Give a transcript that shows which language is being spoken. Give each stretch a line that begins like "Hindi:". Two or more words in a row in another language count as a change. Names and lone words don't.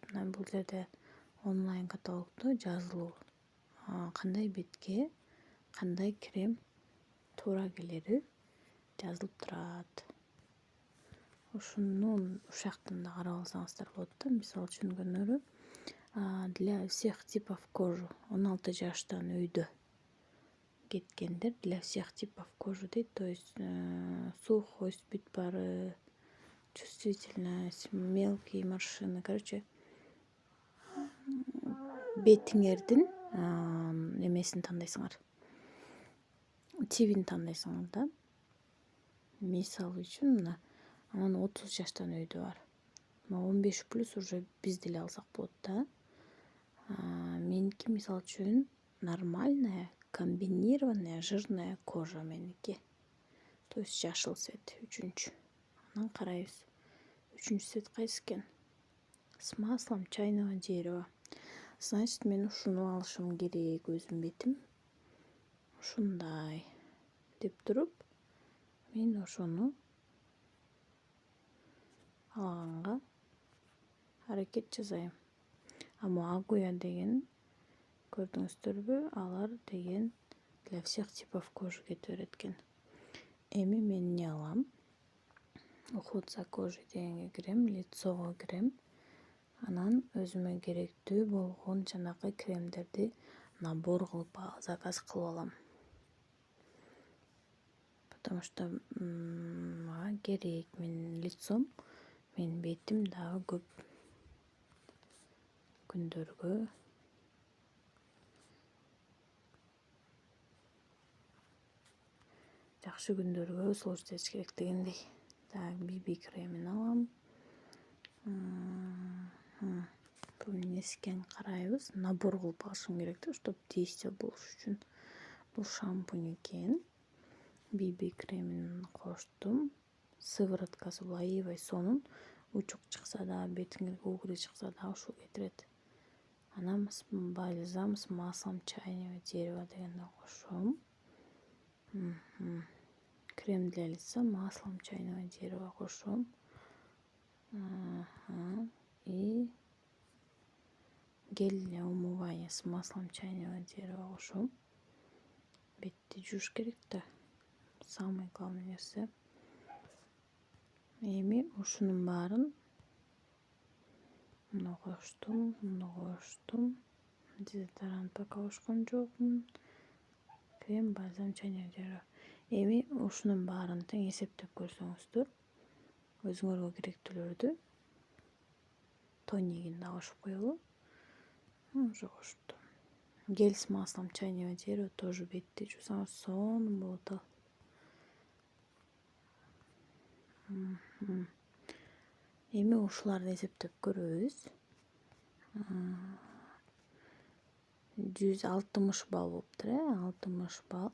Kyrgyz: Мына бул жерде онлайн каталогдо жазылуу кандай бетке кандай крем туура келери жазылып турат. Ушуну ушактан да карап алсаңыздар болот да. Мисалы үчүн
Russian: для всех типов кожи
Kyrgyz: 16 жаштан өйдө кеткендер,
Russian: для всех типов кожи
Kyrgyz: дейт.
Russian: То есть сухость,
Kyrgyz: бүт бары,
Russian: чувствительность, мелкие морщины, короче,
Kyrgyz: бетиңердин эмесин тандайсыңар, тибин тандайсыңар да. Мисалы үчүн мына анан 30 жаштан өйдө бар. 15
Russian: плюс уже
Kyrgyz: биз деле алсак болот да. Меники мисалы үчүн
Russian: нормальная, комбинированная, жирная кожа
Kyrgyz: меники. То есть жашыл цвет үчүнчү. Анан карайбыз. Үчүнчү цвет кайсы экен?
Russian: С маслом чайного дерева.
Kyrgyz: Значит, мен ушуну алышым керек, өзүм бетим ушундай деп туруп, мен ошону алганга аракет жасайм. Агуя деген көрдүңүздөрбү? Алар деген
Russian: для всех типов кожи
Kyrgyz: кетип берет экен. Эми мен эмне алам?
Russian: Уход за кожей
Kyrgyz: дегенге кирем, лицого кирем. Анан өзүмө керектүү болгон жанагы кремдерди набор кылып заказ кылып алам.
Russian: Потому что
Kyrgyz: мага керек, менин лицом, менин бетим дагы көп күндөргө жакшы күндөргө служить этиш керек дегендей. Так, BB кремин алам. Бул эмнеси экен карайбыз. Набор кылып алышым керек да,
Russian: чтобы действие
Kyrgyz: болуш үчүн. Бул шампунь экен. BB кремин коштум. Сывороткасы бул аябай сонун. Учук чыкса да, бетиңерге угру чыкса да ушул кетирет. Анан
Russian: бальзам с маслом чайного дерева
Kyrgyz: дегенди кошом.
Russian: Крем для лица маслом чайного дерева кошом. И гель для умывания с маслом чайного дерева кошом.
Kyrgyz: Бетти жууш керек да.
Russian: Самый главный
Kyrgyz: нерсе. Эми ушунун баарын муну коштум. Дезодорант пока кошкон жокмун. Крем, бальзам,
Russian: чайное дерево.
Kyrgyz: Эми ушунун баарын тең эсептеп көрсөңүздөр, өзүңөргө керектүүлөрдү тоникин да кошуп коелу. Уже коштум.
Russian: Гель с маслом чайного дерева тоже
Kyrgyz: бетти жуусаңыз сонун болот ал. Эми ушуларды эсептеп көрөбүз. 160 балл болуптур, 60 балл.